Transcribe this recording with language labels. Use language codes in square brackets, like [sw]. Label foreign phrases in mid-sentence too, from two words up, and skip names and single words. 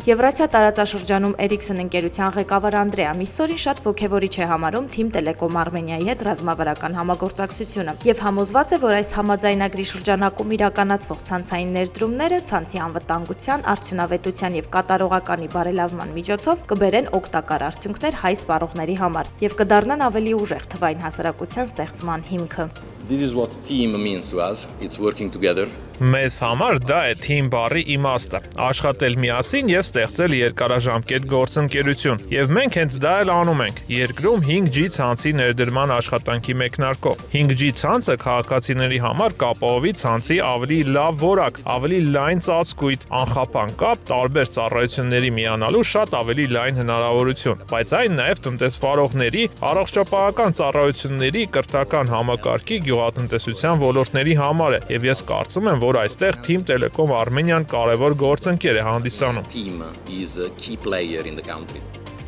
[hy] Եվրասիա տարածաշրջանում Ericsson ընկերության ղեկավար Անդրեա Միսսորին շատ ոգևորիչ է համարում Թիմ Տելեկոմ Արմենիայի հետ ռազմավարական համագործակցությունը եւ համոզված է, որ այս համաձայնագրի շրջանակում իրականացվող ցանցային ներդրումները ցանցի անվտանգության, արդյունավետության եւ կատարողականի բարելավման միջոցով կբերեն օգտակար արդյունքներ հայ սպառողների համար եւ կդառնան ավելի ուժեղ թվային հասարակության ստեղծման հիմքը։ [en] This is what team means to us. It's working together. [hy] Մեզ համար դա է թիմ բառի իմաստը, աշխատել միասին եւ ստեղծել երկարաժամկետ գործընկերություն։ Եվ մենք հենց դա էլ անում ենք, երկրում 5G ցանցի ներդրման աշխատանքի մեկնարկով։ 5G ցանցը քաղաքացիների համար կապահովի ցանցի ավելի լավ որակ, ավելի լայն ծածկույթ, անխափան կապ, տարբեր ծառայությունների միանալու շատ ավելի լայն հնարավորություն, բայց այն նաեւ տնտեսվարողների, առողջապահական ծառայությունների, կրթական համակարգի, գյուղատնտեսության ոլորտների համար է, եւ ես կարծում եմ, որ այստեղ Թիմ Տելեկոմ Արմենիան կարևոր գործընկեր է հանդիսանում։ [en] Team is a key player in the country.